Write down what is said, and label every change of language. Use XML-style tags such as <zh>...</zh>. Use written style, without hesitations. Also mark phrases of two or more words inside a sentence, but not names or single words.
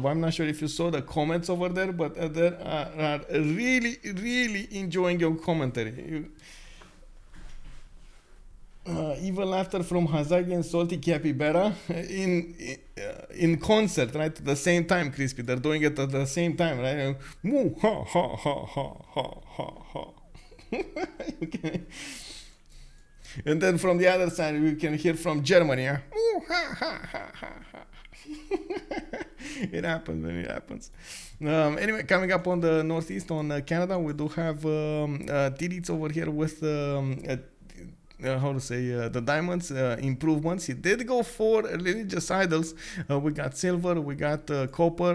<en>I'm not sure if you saw the comments over there, but they are really enjoying your commentary. Evil laughter from Hazaggi and Salty Capybara in concert, right? At the same time, Crispy. They're doing it at the same time, right? Moo, ha, ha, ha, ha, ha, ha, ha. Okay. And then from the other side, we can hear from Germany. Moo, ha, ha, ha, ha, ha. It happens, man. It happens. Anyway, coming up on the northeast on Canada, we do have Titiits over here with the diamonds improvements. He did go for religious idols. We got silver, we got copper.</en>